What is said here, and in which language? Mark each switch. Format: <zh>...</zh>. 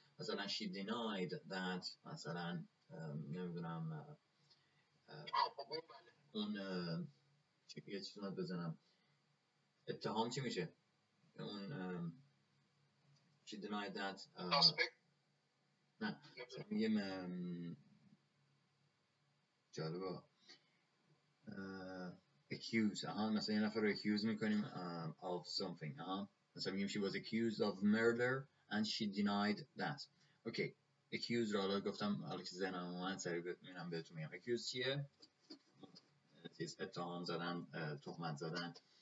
<fa>مثلا</fa> <en>she denied that،</en> <fa>مثلا نمیدونم اون یه چیز رو بزنم، اتهام چی میشه؟ اون she denied that نه میگم جالبه accuse. مثلا یه نفر رو accuse میکنیم of something. مثلا میگیم</fa> <en>she was accused of murder and she denied that.</en> <fa>اوکی، accuse رو حالا گفتم، حالا که ذهنم اومد سریع میرم بهتون میگم. accuse چیه؟ اتهام زدن، تهمت زدن.</fa>